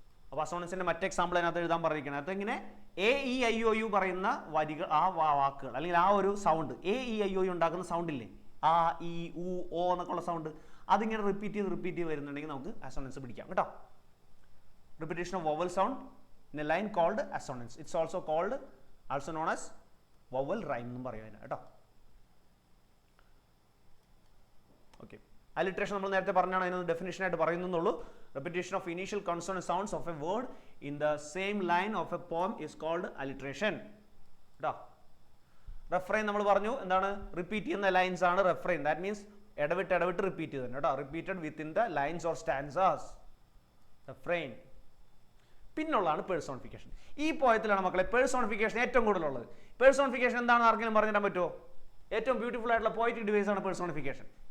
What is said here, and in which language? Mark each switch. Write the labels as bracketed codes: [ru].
[ml] അപ്പൊ അസോണൻസിന്റെ മറ്റേ എക്സാമ്പിൾ അതിനകത്ത് എഴുതാൻ പറഞ്ഞിരിക്കുന്നത്. അതെങ്ങനെ? AEIOU പറയുന്ന വരികൾ, ആ വാക്കുകൾ അല്ലെങ്കിൽ ആ ഒരു സൗണ്ട് AEIOU ഉണ്ടാക്കുന്ന സൗണ്ട് ഇല്ലേ, ആ ഇ ഉ ഓ എന്നൊക്കെ ഉള്ള സൗണ്ട്, അതിങ്ങനെ റിപ്പീറ്റ് ചെയ്ത് വരുന്നുണ്ടെങ്കിൽ നമുക്ക് അസോണൻസ് പിടിക്കാം കേട്ടോ. [en] Repetition of vowel sound in a line called assonance. It's also known as vowel rhyme [ml] എന്നും പറയും അതിന് കേട്ടോ. ഓക്കെ, അലിട്രേഷൻ നമ്മൾ നേരത്തെ പറഞ്ഞാണ്, അതിനൊന്ന് ഡെഫിനേഷൻ ആയിട്ട് പറയുന്നുള്ളൂ. [en] Repetition of initial consonant sounds of a word in the same line of a poem is called alliteration. [ml] കേട്ടോ. റെഫ്രെയിൻ നമ്മൾ പറഞ്ഞു എന്താണ്? റിപ്പീറ്റ് ചെയ്യുന്ന ലൈൻസ് ആണ് റെഫ്രെയിൻ. ദാറ്റ് മീൻസ് ഇടവിട്ട് റിപ്പീറ്റ് ചെയ്തു കേട്ടോ. [en] Repeated within the lines or stanzas, refrain. [ml] പിന്നുള്ളതാണ് personification. ഈ പോയത്തിലാണ് മക്കളെ പേഴ്സോണിഫിക്കേഷൻ ഏറ്റവും കൂടുതലുള്ളത്. പേഴ്സോണിഫിക്കേഷൻ എന്താണെന്ന് ആർക്കെങ്കിലും പറഞ്ഞിടാൻ പറ്റുമോ? ഏറ്റവും ബ്യൂട്ടിഫുൾ ആയിട്ടുള്ള പോയറ്റിക് ഡിവൈസ് ആണ് പേഴ്സോണിഫിക്കേഷൻ.